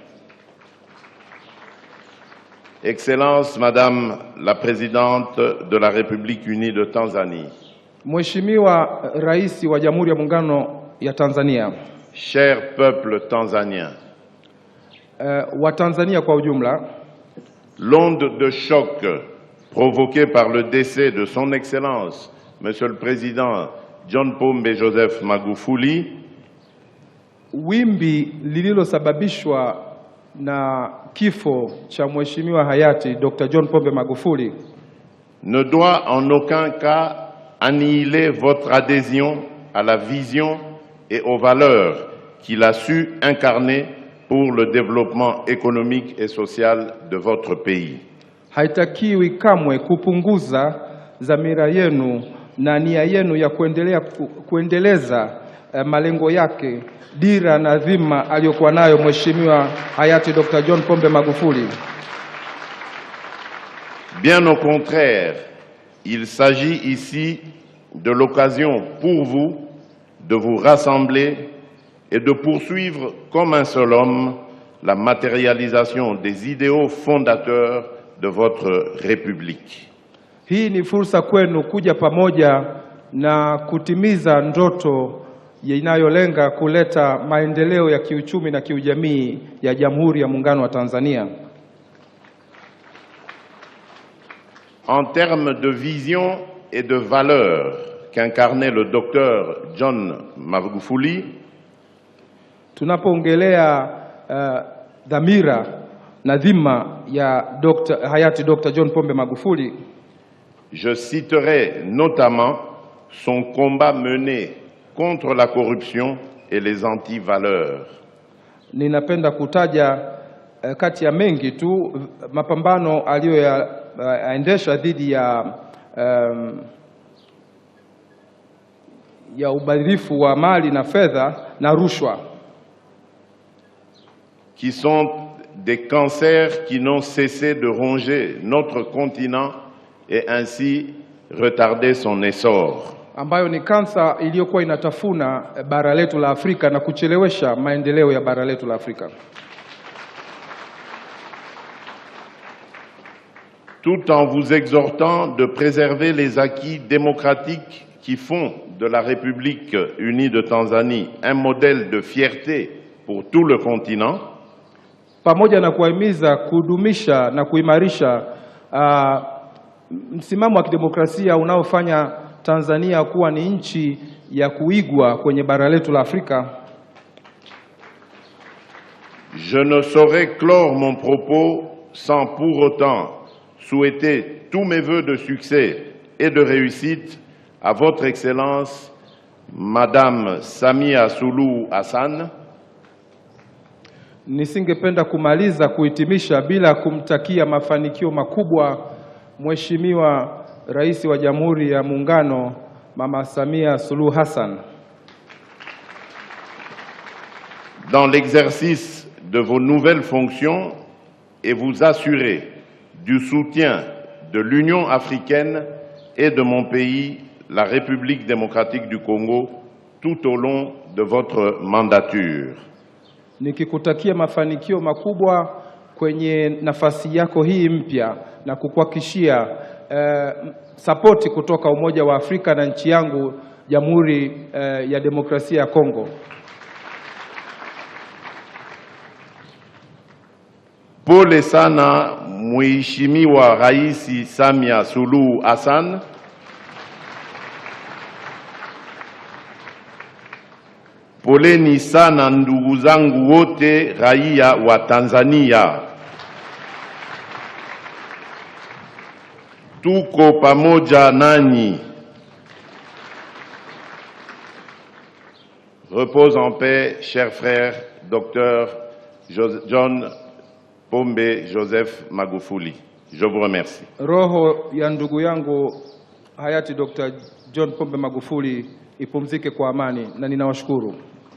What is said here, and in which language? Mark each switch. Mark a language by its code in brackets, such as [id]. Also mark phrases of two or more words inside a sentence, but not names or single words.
[fr] Excellence, Madame la Présidente de la République unie de Tanzanie. [sw] Mheshimiwa Rais wa Jamhuri ya Muungano ya Tanzania. [fr] Cher peuple tanzanien. [sw] Wa Tanzania kwa ujumla. [fr] L'onde de choc provoquée par le décès de son Excellence, Monsieur le Président John Pombe Joseph Magufuli, [sw] wimbi lililosababishwa na kifo cha Mheshimiwa hayati Dr. John Pombe Magufuli [fr] ne doit en aucun cas annihiler votre adhésion à la vision et aux valeurs qu'il a su incarner pour le développement économique et social de votre pays. [sw] Haitakiwi kamwe kupunguza dhamira yenu na nia yenu ya kuendeleza malengo yake, dira na dhima aliyokuwa nayo Mheshimiwa hayati Dr. John Pombe Magufuli. [fr] Bien au contraire, il s'agit ici de l'occasion pour vous de vous rassembler et de poursuivre comme un seul homme la matérialisation des idéaux fondateurs de votre République. [sw] Hii ni fursa kwenu kuja pamoja na kutimiza ndoto inayolenga kuleta maendeleo ya kiuchumi na kiujamii ya Jamhuri ya Muungano wa Tanzania. [fr] En termes de vision et de valeurs qu'incarnait le docteur John Magufuli, [sw] tunapoongelea dhamira na dhima ya hayati Dr. John Pombe Magufuli, [fr] je citerai notamment son combat mené contre la corruption et les anti-valeurs. [sw] Ninapenda kutaja kati ya mengi tu mapambano aliyoyaendesha dhidi ya ubadhirifu wa mali na fedha na rushwa, [fr] qui sont des cancers qui n'ont cessé de ronger notre continent et ainsi retarder son essor. [sw] Ambayo ni kansa iliyokuwa inatafuna bara letu la Afrika na kuchelewesha maendeleo ya bara letu la Afrika. [fr] Tout en vous exhortant de préserver les acquis démocratiques qui font de la République unie de Tanzanie un modèle de fierté pour tout le continent, [sw] pamoja na kuhimiza kudumisha na kuimarisha msimamo wa kidemokrasia unaofanya Tanzania kuwa ni nchi ya kuigwa kwenye bara letu la Afrika. [fr] Je ne saurais clore mon propos sans pour autant souhaiter tous mes vœux de succès et de réussite à votre Excellence, Madame Samia Suluhu Hassan. [sw] Nisingependa kumaliza kuhitimisha bila kumtakia mafanikio makubwa Mheshimiwa Rais wa Jamhuri ya Muungano Mama Samia Suluhu Hassan. [fr] Dans l'exercice de vos nouvelles fonctions et vous assurer du soutien de l'Union africaine et de mon pays, la République démocratique du Congo, tout au long de votre mandature. [sw] Nikikutakia mafanikio makubwa kwenye nafasi yako hii mpya na kukuhakikishia sapoti kutoka Umoja wa Afrika na nchi yangu Jamhuri ya Demokrasia ya Kongo. Pole sana Mheshimiwa Rais Samia Suluhu Hassan. Poleni sana ndugu zangu wote raia wa Tanzania. Tuko pamoja nanyi. [fr] Repose en paix, cher frère, Dr. John Pombe Joseph Magufuli. Je vous remercie. [sw] Roho ya ndugu yangu hayati Dr. John Pombe Magufuli ipumzike kwa amani na ninawashukuru.